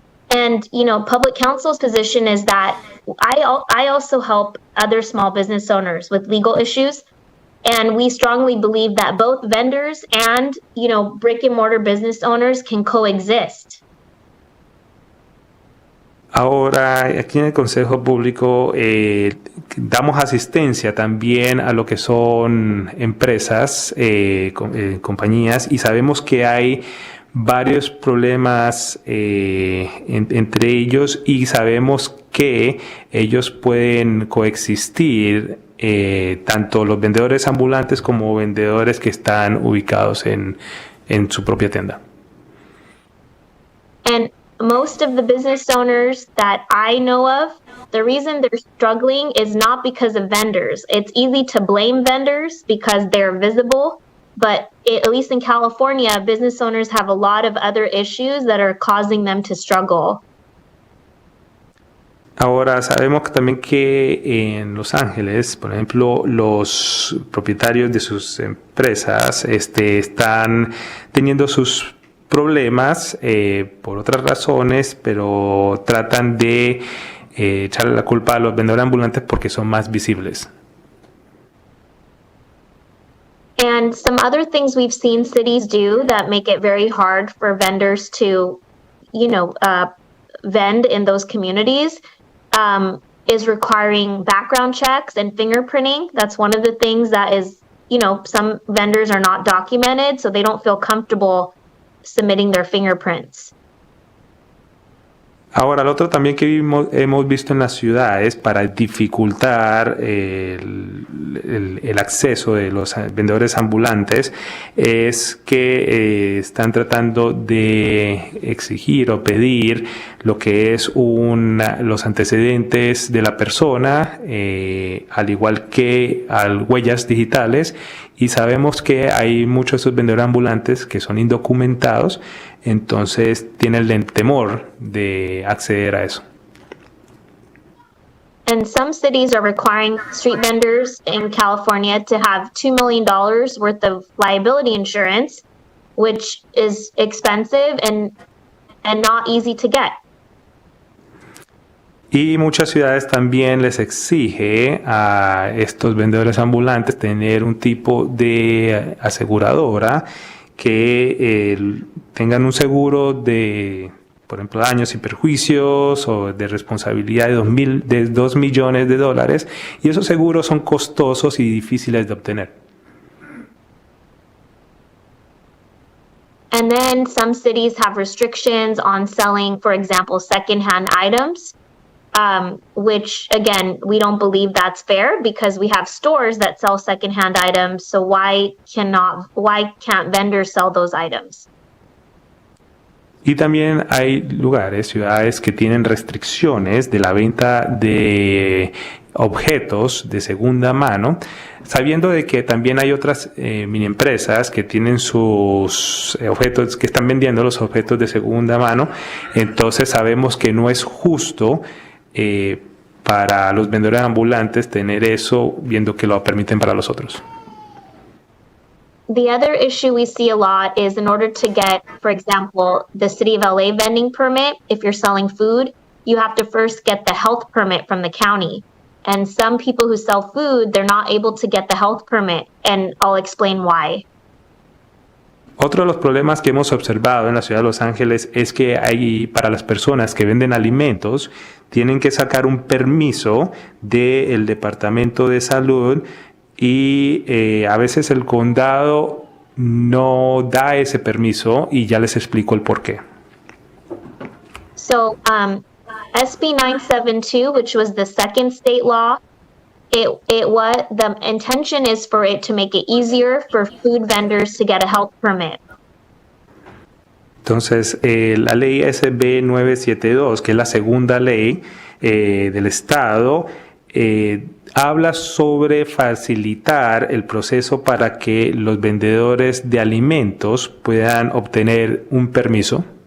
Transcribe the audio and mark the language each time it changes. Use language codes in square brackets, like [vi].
[en] And, you know, public council's position is that I also help other small business owners with legal issues. And we strongly believe that both vendors and, you know, brick and mortar business owners can coexist. [es] Ahora, aquí en el Consejo Público damos asistencia también a lo que son empresas, compañías, y sabemos que hay varios problemas entre ellos y sabemos que ellos pueden coexistir, tanto los vendedores ambulantes como vendedores que están ubicados en su propia tienda. [en] And most of the business owners that I know of, the reason they're struggling is not because of vendors. It's easy to blame vendors because they're visible, but at least in California, business owners have a lot of other issues that are causing them to struggle. [es] Ahora, sabemos también que en Los Ángeles, por ejemplo, los propietarios de sus empresas están teniendo sus problemas por otras razones, pero tratan de echarle la culpa a los vendedores ambulantes porque son más visibles. [en] And some other things we've seen cities do that make it very hard for vendors to, you know, vend in those communities is requiring background checks and fingerprinting. That's one of the things that is, you know, some vendors are not documented, so they don't feel comfortable submitting their fingerprints. [es] Ahora, lo otro también que hemos visto en las ciudades para dificultar el acceso de los vendedores ambulantes es que están tratando de exigir o pedir lo que es los antecedentes de la persona, al igual que huellas digitales, y sabemos que hay muchos de esos vendedores ambulantes que son indocumentados, entonces tienen el temor de acceder a eso. [en] And some cities are requiring street vendors in California to have $2 million worth of liability insurance, which is expensive and not easy to get. [es] Y muchas ciudades también les exige a estos vendedores ambulantes tener un tipo de aseguradora que tengan un seguro de, por ejemplo, daños y perjuicios o de responsabilidad de $2 millones, y esos seguros son costosos y difíciles de obtener. [en] And then some cities have restrictions on selling, for example, secondhand items. Which, again, we don't believe that's fair because we have stores that sell secondhand items. So why can't vendors sell those items? [es] Y también hay ciudades que tienen restricciones de la venta de objetos de segunda mano, sabiendo de que también hay otras mini empresas que tienen sus objetos, que están vendiendo los objetos de segunda mano. Entonces sabemos que no es justo para los vendedores ambulantes tener eso, viendo que lo permiten para los otros. [en] The other issue we see a lot is in order to get, for example, the City of LA vending permit, if you're selling food, you have to first get the health permit from the county. And some people who sell food, they're not able to get the health permit, and I'll explain why. [es] Otro de los problemas que hemos observado en la ciudad de Los Ángeles es que para las personas que venden alimentos, tienen que sacar un permiso del Departamento de Salud y a veces el condado no da ese permiso y ya les explico el por qué. [en] So, SB 972, which was the second state law, the intention is for it to make it easier for food vendors to get a health permit. [es] Entonces, la ley SB 972, que es la segunda ley del Estado, habla sobre facilitar el proceso para que los vendedores de alimentos puedan obtener un permiso.